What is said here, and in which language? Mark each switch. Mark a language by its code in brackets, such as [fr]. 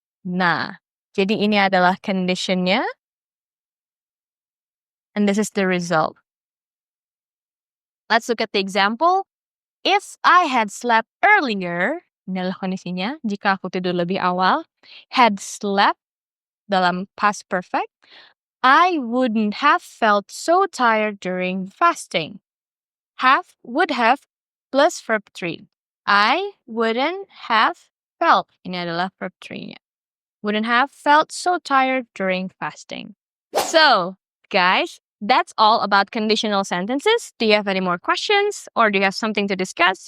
[id] Nah, jadi ini adalah condition-nya. [en] And this is the result. Let's look at the example. If I had slept earlier, [id] ini adalah kondisinya, jika aku tidur lebih awal, [en] had slept dalam past perfect, I wouldn't have felt so tired during fasting. Have, would have, plus verb 3. I wouldn't have felt, [id] ini adalah [en] verb 3-nya. Wouldn't have felt so tired during fasting. So, guys, that's all about conditional sentences. Do you have any more questions or do you have something to discuss?